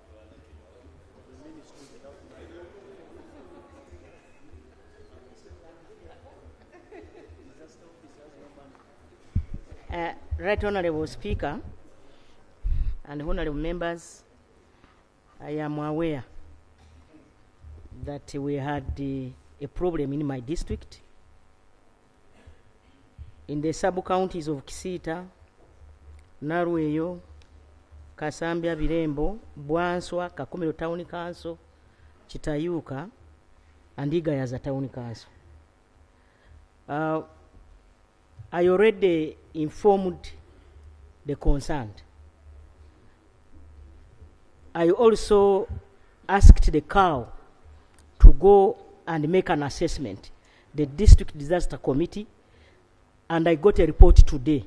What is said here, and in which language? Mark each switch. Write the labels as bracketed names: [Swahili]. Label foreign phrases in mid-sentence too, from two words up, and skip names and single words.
[English] Right Honourable Speaker and Honourable Members, I am aware that we had a problem in my district, in the sub-counties of Kisita, Narweyo, Kasambia, Birembo, Bwanswa, Kakumiro Town Council, Chitayuka, and Igayaza Town Council. I already informed the concerned. I also asked the COW to go and make an assessment, the District Disaster Committee, and I got a report today.